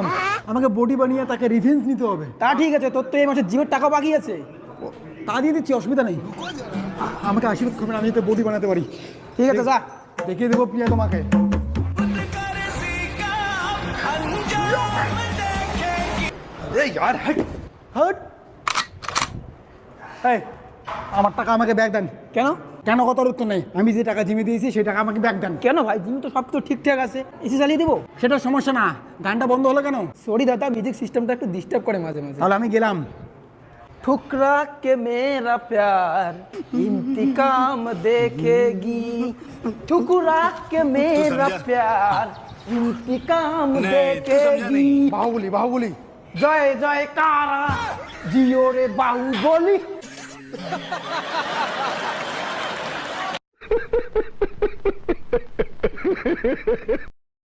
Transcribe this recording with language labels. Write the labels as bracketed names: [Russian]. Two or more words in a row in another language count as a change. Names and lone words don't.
[Bangla] আমাকে বডি বানিয়ে তাকে রিভেঞ্জ নিতে হবে। তা ঠিক আছে, তোর তো এই মাসে জিমের টাকা বাকি আছে, তা দিয়ে দিচ্ছি, অসুবিধা নেই। আমাকে আশীর্বাদ করবেন, আমি তো বডি বানাতে পারি। ঠিক আছে যা, দেখিয়ে দেবো প্রিয়া তোমাকে। এই [Hindi] यार हट हट। [Bangla] এই আমার টাকা আমাকে ব্যাক দেন। কেন? কেন কথার উত্তর নেই। আমি যে টাকা জিমে দিয়েছি সেই টাকা আমাকে ব্যাক দেন। কেন ভাই, জিম তো সব তো ঠিকঠাক আছে, এসি চালিয়ে দেবো, সেটা সমস্যা না। গানটা বন্ধ হলো কেন? সরি দাদা, মিউজিক সিস্টেমটা একটু ডিস্টার্ব করে মাঝে মাঝে। তাহলে আমি গেলাম। [Hindi] ठुकरा के मेरा प्यार इंतकाम देखेगी, ठुकरा के मेरा प्यार इंतकाम देखेगी। बाहुबली बाहुबली, जय जय कारा, जियो रे बाहुबली।